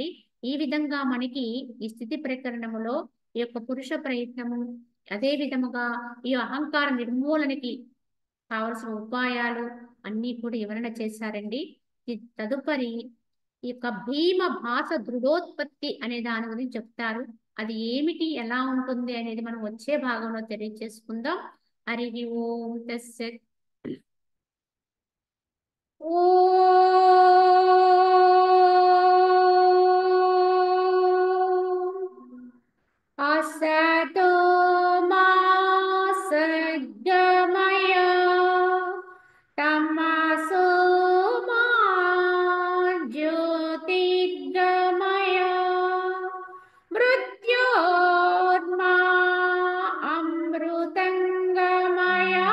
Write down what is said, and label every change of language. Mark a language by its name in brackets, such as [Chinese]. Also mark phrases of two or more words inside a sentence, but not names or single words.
[Telugu] ఈ విధంగా మనకి ఈ స్థితి ప్రకరణములో ఈ యొక్క పురుష ప్రయత్నము, అదే విధముగా ఈ అహంకార నిర్మూలనకి కావలసిన ఉపాయాలు అన్నీ కూడా వివరణ చేశారండి. తదుపరి ఈ యొక్క భీమ భాష దృఢోత్పత్తి అనే దాని గురించి చెప్తారు. అది ఏమిటి, ఎలా ఉంటుంది అనేది మనం వచ్చే భాగంలో తెలియజేసుకుందాం. [Sanskrit] హరి ఓం తస్సత్. असतो मा सद्गमय तमसो मा ज्योतिर्गमय मृत्योर्मा अमृतङ्गमय।